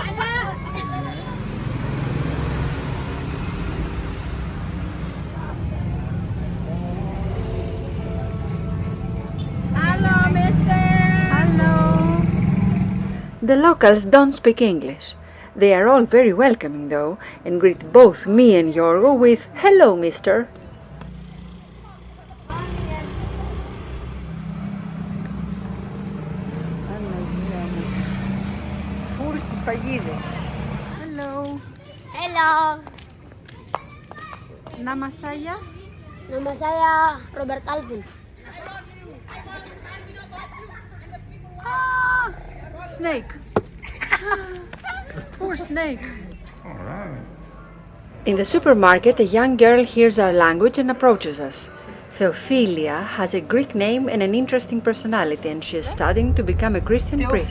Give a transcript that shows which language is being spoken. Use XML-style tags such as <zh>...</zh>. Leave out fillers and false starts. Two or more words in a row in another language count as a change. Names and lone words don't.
<en>Hello, mister! Hello! The locals don't speak English. They are all very welcoming though, and greet both me and Yorgo with "Hello, mister."</en> <el>Φούρι στις παγίδες.</el> <en>Hello. Hello.</en> <id>Nama saya? Nama saya Robert Alvin.</id> <en>Ah, snake. Poor snake. All right. In the supermarket, a young girl hears our language and approaches us. Theophilia has a Greek name and an interesting personality, and she is studying to become a Christian priest.</en>